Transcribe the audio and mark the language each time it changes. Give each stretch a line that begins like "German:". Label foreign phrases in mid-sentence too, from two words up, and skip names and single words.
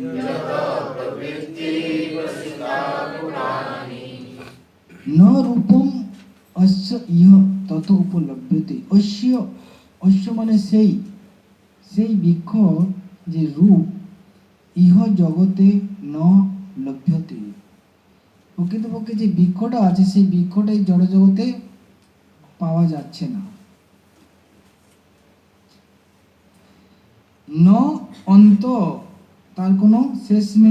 Sanskrit: न रूपम अस्य इह ततो उपलभ्यते। अस्य अस्य
Bangla: মানে সেই বৃক্ষ যে রূপ
Sanskrit: ইহ জগতে ন লভ্যতে,
Bangla: প্রকৃতপক্ষে যে বৃক্ষটা আছে সেই বৃক্ষটা এই জড় জগতে পাওয়া যাচ্ছে না।
Sanskrit: ন অন্ত,
Bangla: তার কোনো শেষ নেই।